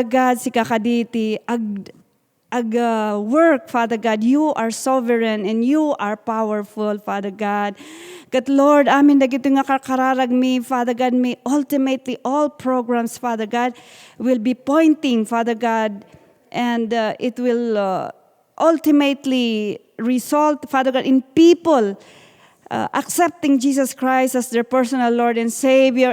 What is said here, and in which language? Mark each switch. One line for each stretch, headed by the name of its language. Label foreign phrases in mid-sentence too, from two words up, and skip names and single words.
English: Father God, si kakaditi, work, Father God. You are sovereign and you are powerful, Father God. Kat Lord,
Iloko: amin dagito nga kararag mi,
English: Father God, may ultimately all programs, Father God, will be pointing, Father God, and it will ultimately result, Father God, in people accepting Jesus Christ as their personal Lord and Savior.